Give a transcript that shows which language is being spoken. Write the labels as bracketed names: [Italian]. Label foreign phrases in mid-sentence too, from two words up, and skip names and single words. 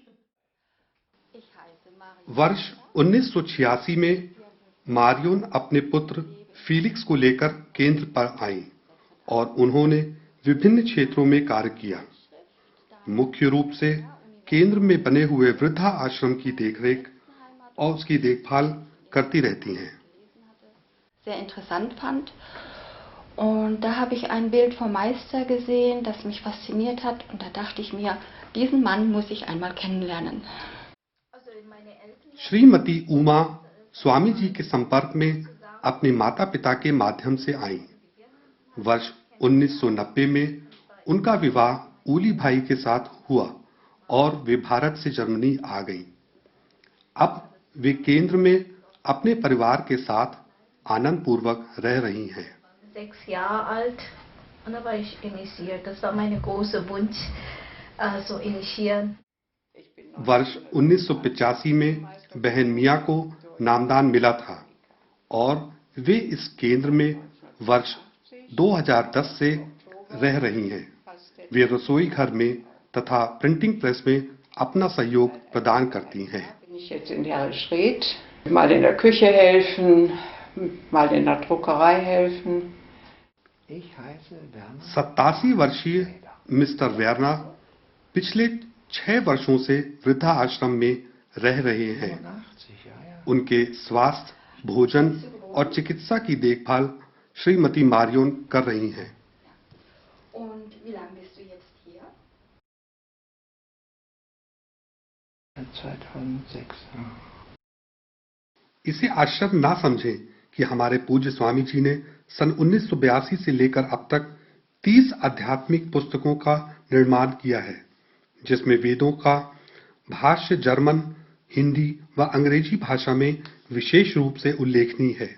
[Hindi] वर्ष 1986 में मारियोन अपने पुत्र फीलिक्स को लेकर केंद्र पर आईं और उन्होंने विभिन्न क्षेत्रों में कार्य किया। मुख्य रूप से केंद्र में बने हुए वृद्धा आश्रम की देखरेख और उसकी देखभाल करती रहती हैं। [German] Sehr interessant fand. Und da habe ich ein Bild vom Meister gesehen, das mich fasziniert hat. Und da dachte ich mir, diesen Mann muss ich einmal kennenlernen. [Hindi] श्रीमती उमा स्वामी जी के संपर्क में अपने माता पिता के माध्यम से आईं। वर्ष 1990 में उनका विवाह उली भाई के साथ हुआ और वे भारत से जर्मनी आ गईं। अब वे केंद्र में अपने परिवार के साथ आनंद पूर्वक रह रही हैं। [German] 6 Jahre alt und da war ich initiiert. Das war mein großer Wunsch, so initiieren. [Hindi] वर्ष 1985 में बहन मिया को नामदान मिला था और वे इस केंद्र में वर्ष 2010 से रह रही हैं। वे रसोई घर में तथा [English] printing press [Hindi] में अपना सहयोग प्रदान करती हैं। [German] Bin ich jetzt in Hery Street, mal in der Küche helfen, mal in der Druckerei helfen. [Hindi] 87 वर्षीय मिस्टर वेरना पिछले 6 वर्षों से वृद्धा आश्रम में रह रहे हैं। उनके स्वास्थ्य, भोजन और चिकित्सा की देखभाल श्रीमती मारियोन कर रही हैं। [German] Und wie lange bist du jetzt hier? 2006. [Hindi] इसे आश्चर्य ना समझें कि हमारे पूज्य स्वामी जी ने सन 1982 से लेकर अब तक 30 आध्यात्मिक पुस्तकों का निर्माण किया है, जिसमें वेदों का भाष्य जर्मन, हिंदी व अंग्रेजी भाषा में विशेष रूप से उल्लेखनीय है।